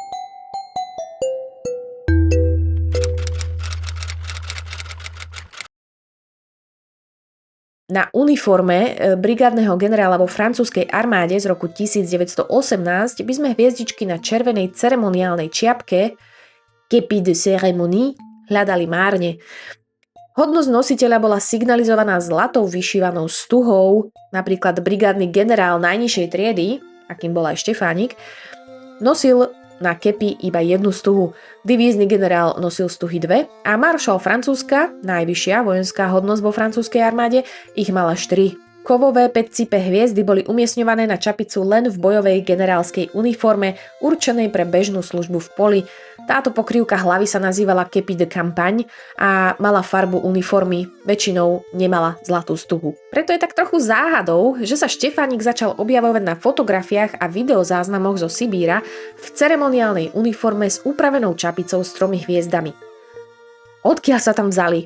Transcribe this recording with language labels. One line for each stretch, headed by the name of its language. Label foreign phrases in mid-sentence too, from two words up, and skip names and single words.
Slovak: Na uniforme brigádneho generála vo francúzskej armáde z roku 1918 by sme hviezdičky na červenej ceremoniálnej čiapke
French: Képi de cérémonie
Slovak: hľadali márne. Hodnosť nositeľa bola signalizovaná zlatou vyšívanou stuhou, napríklad brigádny generál najnižšej triedy, akým bol aj Štefánik, nosil na kepi iba jednu stuhu, divízny generál nosil stuhy dve a maršal Francúzska, najvyššia vojenská hodnosť vo francúzskej armáde, ich mala 4. Kovové 5-cipe hviezdy boli umiestňované na čapicu len v bojovej generálskej uniforme určenej pre bežnú službu v poli. Táto pokrývka hlavy sa nazývala
French: kepi de campagne
Slovak: a mala farbu uniformy, väčšinou nemala zlatú stuhu. Preto je tak trochu záhadou, že sa Štefánik začal objavovať na fotografiách a videozáznamoch zo Sibíra v ceremoniálnej uniforme s upravenou čapicou s 3 hviezdami. Odkiaľ sa tam vzali?